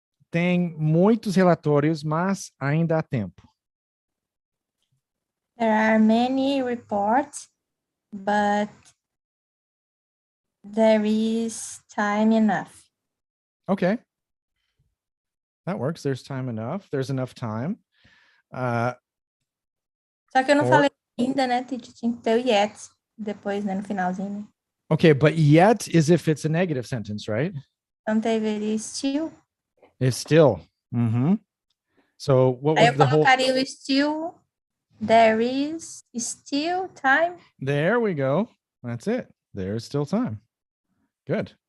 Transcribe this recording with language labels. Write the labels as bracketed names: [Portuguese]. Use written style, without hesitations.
[Portuguese] Tem muitos relatórios, mas ainda há tempo. [English] There are many reports, but there is time enough. Okay. That works. There's time enough. There's enough time. [Portuguese] Só que eu não [English] Or- [Portuguese] falei ainda, né, Titi? Tinha que ter o yet depois, né, no finalzinho. [English] Okay, but yet is if it's a negative sentence, right? [Portuguese] Então teria still. [English] It's still. So what [Portuguese] Aí [English] was [Portuguese] eu [English] the whole? [Portuguese] colocaria o still. [English] There is still time. [Portuguese] There we go. That's it. There's still time. Good.